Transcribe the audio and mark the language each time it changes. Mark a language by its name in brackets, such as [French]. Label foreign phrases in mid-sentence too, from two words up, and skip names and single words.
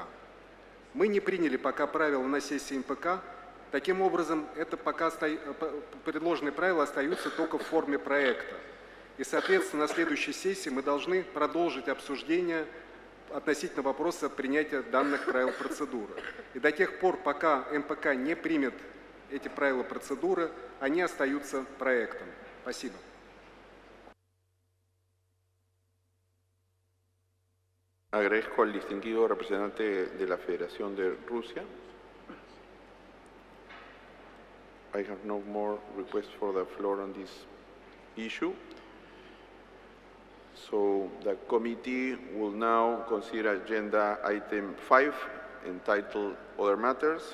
[Russian] Мы не приняли пока правила на сессии МПК, таким образом, предложенные правила остаются только в форме проекта. И, соответственно, на следующей сессии мы должны продолжить обсуждение относительно вопроса принятия данных правил процедуры. И до тех пор, пока МПК не примет эти правила процедуры, они остаются проектом. Спасибо. [Spanish] Agradezco al distinguido representante de la Federación de Rusia. [English] I have no more requests for the floor on this issue. So the committee will now consider agenda item 5, entitled Other Matters.